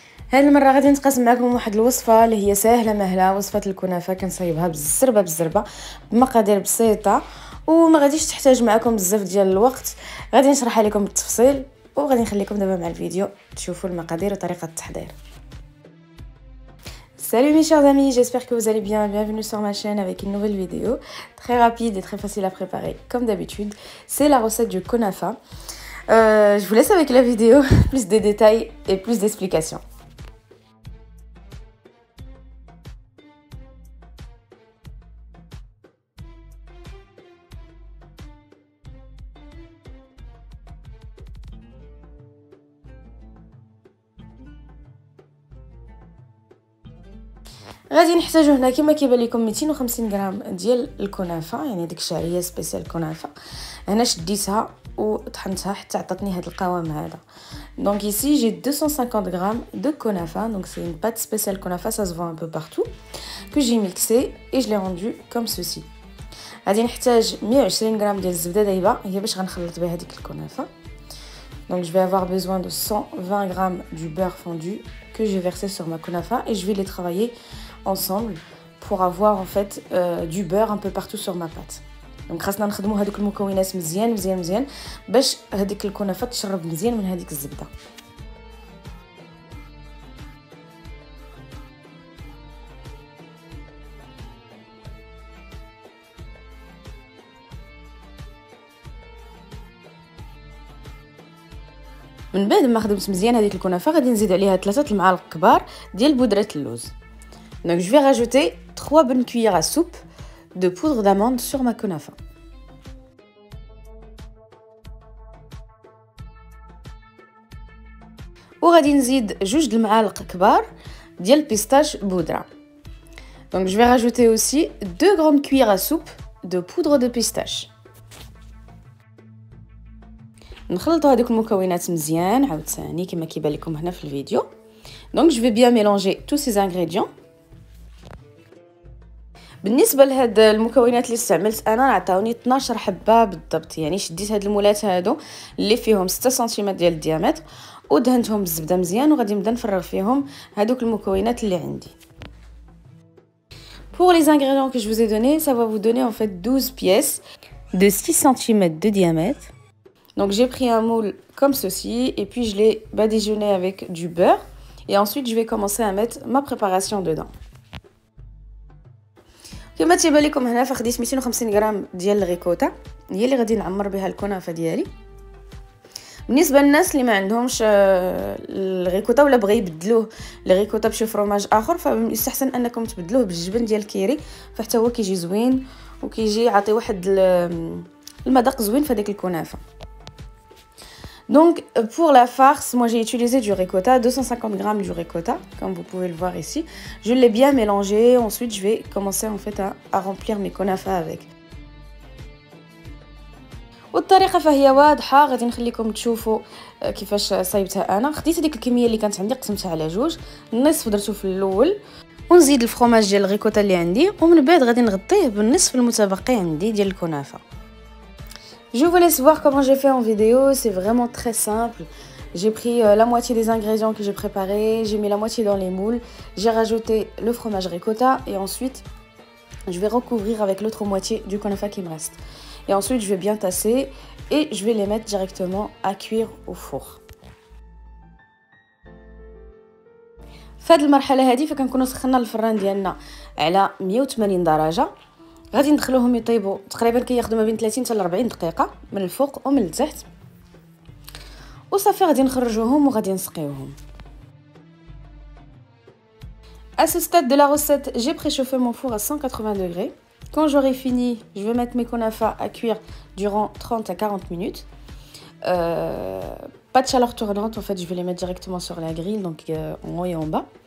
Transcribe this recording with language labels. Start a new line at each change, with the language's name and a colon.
Arabic: هذه المره غادي نتقاسم معكم واحد الوصفه اللي هي سهله مهله، وصفه الكنافه. كنصايبها بالزربه بمقادير بسيطه وما غاديش تحتاج معكم بزاف ديال الوقت. غادي نشرح لكم بالتفصيل وغادي نخليكم دابا مع الفيديو تشوفوا المقادير وطريقه التحضير.
French: Salut mes chers amis, j'espère que vous allez bien. Bienvenue sur ma chaîne avec une nouvelle vidéo très rapide et très facile à préparer comme d'habitude. C'est la recette du kunafa. Je vous laisse avec la vidéo, plus de détails et plus d'explications.
Arabic: غادي نحتاجو هنا كما كيبان لكم 250 غرام ديال الكنافه، يعني ديك الشعريه سبيسيال كنافه. هنا شديتها وطحنتها حتى عطاتني هذا القوام هذا.
French: Donc ici j'ai 250 grammes de kunafa, donc c'est une pâte spéciale kunafa, ça se vend un peu partout, que j'ai mixé et je l'ai rendu comme ceci.
Arabic: غادي نحتاج 120 غرام ديال الزبده دايبه، هي باش غنخلط بها هذيك الكنافه.
French: Donc je vais avoir besoin de 120 grammes du beurre fondu que j'ai versé sur ma kunafa et je vais les travailler ensemble pour avoir en fait du beurre un peu partout sur ma pâte.
Arabic: Donc خاصنا نخدموا هذوك المكونات مزيان باش هذيك الكنافه تشرب مزيان من هذيك الزبده. من بعد ما خدمت مزيان هذيك الكنافه غادي نزيد عليها 3 المعالق كبار ديال بودره اللوز.
French: Donc je vais rajouter 3 bonnes cuillères à soupe de poudre d'amande sur ma kunafa.
Arabic: وغادي نزيد 2 المعالق كبار ديال بيستاش بودره.
French: Donc je vais rajouter aussi 2 grandes cuillères à soupe de poudre de pistache.
Arabic: نخلطوا هذوك المكونات مزيان عاوتاني كما كيبان لكم هنا في الفيديو.
French: Donc je vais bien mélanger tous ces ingrédients.
Arabic: بالنسبه لهاد المكونات اللي استعملت انا عطاوني 12 حبه بالضبط، يعني شديت هاد المولات هادو اللي فيهم 6 سنتيمتر ديال الديامتر ودهنتهم بالزبده مزيان وغادي نبدا نفرغ فيهم هادوك المكونات اللي عندي.
French: Pour les ingrédients que je vous ai donnés, ça va vous donner en fait 12 pièces de 6 cm de diamètre. Donc j'ai pris un moule comme ceci et puis je l'ai badigeonné avec du beurre et ensuite je vais commencer à mettre ma préparation dedans.
Arabic: كما تيبان لكم هنا فخديت 250 غرام ديال الريكوتا، هي اللي غادي نعمر بها الكنافه ديالي. بالنسبه للناس اللي ما عندهمش الريكوتا ولا بغى يبدلوه الريكوتا بشي فروماج اخر، فيستحسن انكم تبدلوه بالجبن ديال الكيري، فحتى هو كيجي زوين وكيجي يعطي واحد المذاق زوين في هذيك الكنافه.
French: Donc pour la farce, moi j'ai utilisé du ricotta, 250 grammes du ricotta, comme vous pouvez le voir ici. Je l'ai bien mélangé, ensuite je vais commencer en fait à remplir mes kunafas avec.
Arabic: والطريقه فهي واضحه، غادي نخليكم تشوفوا كيفاش صايبتها انا. خديت هذيك الكميه اللي كانت عندي قسمتها على جوج، النصف درتو في الاول ونزيد الفرomage ديال الريكوتا اللي عندي، ومن بعد غادي نغطيه بالنصف المتبقي عندي ديال الكنافه.
French: Je vous laisse voir comment j'ai fait en vidéo, c'est vraiment très simple. J'ai pris la moitié des ingrédients que j'ai préparés, j'ai mis la moitié dans les moules, j'ai rajouté le fromage ricotta et ensuite je vais recouvrir avec l'autre moitié du kunafa qui me reste. Et ensuite je vais bien tasser et je vais les mettre directement à cuire au four.
Arabic: في هذه المرحله هذه فكنكونوا سخنا الفران ديالنا على 180 درجه. غادي ندخلوهم يطيبوا تقريبا كياخذوا ما بين 30 حتى ل 40 دقيقه من الفوق ومن التحت، وصافي غادي نخرجوهم وغادي نسقيوهم.
French: À ce stade de la recette, j'ai préchauffé mon four à 180 degrés. Quand j'aurai fini, je vais mettre mes kunafas à cuire durant 30 à 40 minutes. Pas de chaleur tournante, en fait je vais les mettre directement sur la grille, donc en haut et en bas.